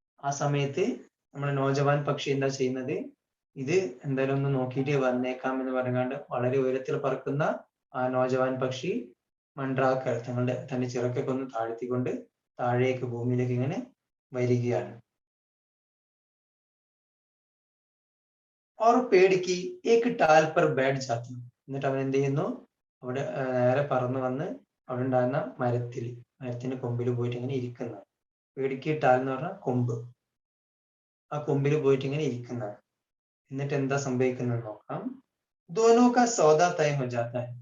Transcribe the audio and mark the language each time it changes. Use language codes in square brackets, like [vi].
[ml] ആ സമയത്ത് നമ്മുടെ നോജവാൻ പക്ഷി എന്താ ചെയ്യുന്നത്? ഇത് എന്തായാലും ഒന്ന് നോക്കിയിട്ട് വന്നേക്കാം എന്ന് പറഞ്ഞുകൊണ്ട് വളരെ ഉയരത്തിൽ പറക്കുന്ന ആ നോജവാൻ പക്ഷി മണ്ഡറാക്കർ, തന്റെ ചിറകൊക്കെ ഒന്ന് താഴ്ത്തിക്കൊണ്ട് താഴേക്ക് ഭൂമിയിലേക്ക് ഇങ്ങനെ വരികയാണ്. [hi] और पेड़ की एक टाल पर बैठ जाता. [ml] എന്നിട്ട് അവൻ എന്ത് ചെയ്യുന്നു? അവിടെ നേരെ പറന്നു വന്ന് അവിടെ ഉണ്ടാകുന്ന മരത്തിന്റെ കൊമ്പിൽ പോയിട്ട് ഇങ്ങനെ ഇരിക്കുന്ന. പേടിക്ക് ടാൽ എന്ന് പറഞ്ഞാൽ കൊമ്പ്. ആ കൊമ്പിൽ പോയിട്ട് ഇങ്ങനെ ഇരിക്കുന്നതാണ്. എന്നിട്ട് എന്താ സംഭവിക്കുന്നത് നോക്കാം. [hi] ദോനോ കാ സൗദാ തയ ഹോ ജാതാ ഹൈ.